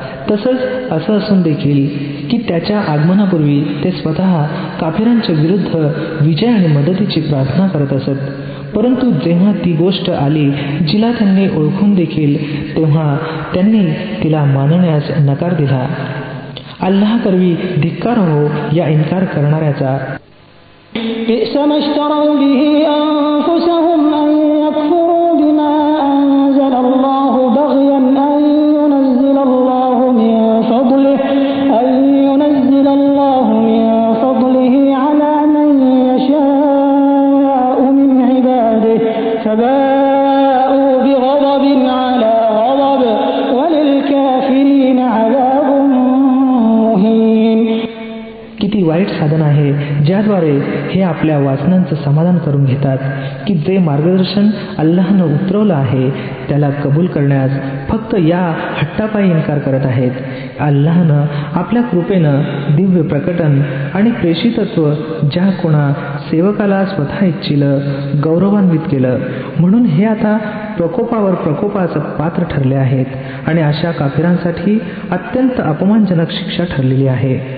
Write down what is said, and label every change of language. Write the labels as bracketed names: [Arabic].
[Marathi] तसंच असं असून देखील की त्याच्या आगमनापूर्वी ते स्वतः काफिरांच्या विरुद्ध विजय आणि मदतीची प्रार्थना करत असत. परंतु जेव्हा ती गोष्ट आली जिला त्यांनी ओळखून देखील, तेव्हा त्यांनी तिला मानण्यास नकार दिला. अल्लाह करवी धिक्कार हो या इन्कार करणाऱ्याचा. [Arabic] بئس ما اشتروا به أنفسهم أن يكفروا بما أنزل الله بغيا أن ينزل الله من فضله على من يشاء من عباده فباءوا بغضب على غضب وللكافرين عذاب مهين. [Marathi] किती वाईट साधन आहे ज्याद्वारे हे आपल्या वासनांचं समाधान करून घेतात की जे मार्गदर्शन अल्लाहनं उतरवलं आहे त्याला कबूल करण्यास फक्त या हट्टापायी इन्कार करत आहेत. अल्लाहनं आपल्या कृपेनं दिव्य प्रकटन आणि प्रेषितत्व ज्या कोणा सेवकाला स्वतः इच्छिलं गौरवान्वित केलं, म्हणून हे आता प्रकोपावर प्रकोपाचं पात्र ठरले आहेत आणि अशा काफिरांसाठी अत्यंत अपमानजनक शिक्षा ठरलेली आहे.